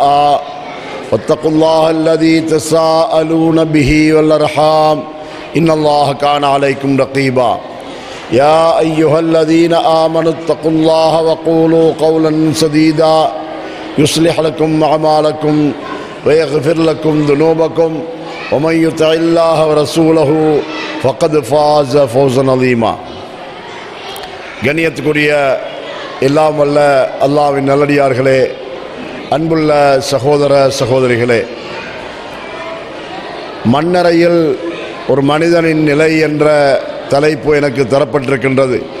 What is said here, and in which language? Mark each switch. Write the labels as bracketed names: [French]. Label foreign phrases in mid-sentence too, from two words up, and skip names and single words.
[Arabic] واتقوا الله الذي تساءلون به والأرحام إن الله كان عليكم رقيبا يا أيها الذين آمنوا اتقوا الله وقولوا قولا سديدا يصلح لكم أعمالكم ويغفر لكم ذنوبكم ومن يطع الله ورسوله فقد فاز فوزا عظيما [Tamil] கண்ணியத்துக்குரிய எல்லாம் வல்ல அல்லாஹ்வின் நல்லடியார்களே, அன்புள்ள சகோதர சகோதரிகளே, மண்ணறையில் ஒரு மனிதனின் நிலை என்ற தலைப்பு எனக்கு தரப்பட்டிருக்கின்றது.